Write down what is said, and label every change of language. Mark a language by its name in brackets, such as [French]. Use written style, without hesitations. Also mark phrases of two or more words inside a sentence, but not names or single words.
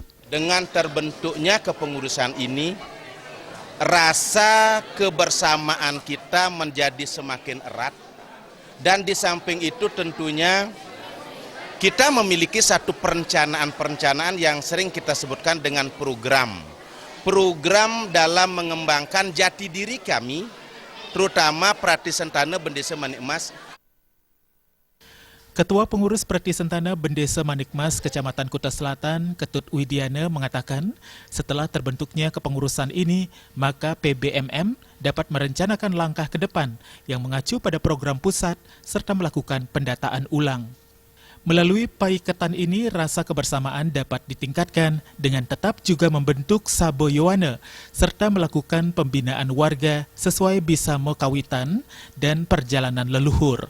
[Indonesian] Dengan terbentuknya kepengurusan ini, rasa kebersamaan kita menjadi semakin erat dan di samping itu tentunya kita memiliki satu perencanaan yang sering kita sebutkan dengan program dalam mengembangkan jati diri kami, terutama Pertisentana Bendesa Manikmas. Ketua Pengurus Pertisentana Bendesa Manikmas Kecamatan Kuta Selatan, Ketut Widiana mengatakan, setelah terbentuknya kepengurusan ini, maka PBMM dapat merencanakan langkah ke depan yang mengacu pada program pusat serta melakukan pendataan ulang. Melalui paiketan ini, rasa kebersamaan dapat ditingkatkan dengan tetap juga membentuk Sabo Yowana serta melakukan pembinaan warga sesuai bisa kawitan dan perjalanan leluhur.